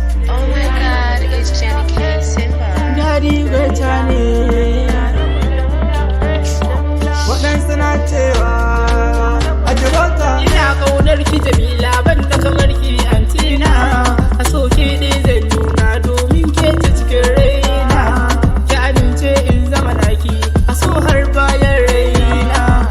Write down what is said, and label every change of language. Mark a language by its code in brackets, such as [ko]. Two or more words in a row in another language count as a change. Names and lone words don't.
[en] Oh my God, it's Jenny K Simba. [ha] Daddy greater ne. Waɗansu na cewa a Gibraltar. Ina ƙaunar ki, Jamila, ban da kamar ki, Antina. A so ki Ni zan nuna domin ke ce cikin raina. Ki amince in zama naki, a so har bayan raina.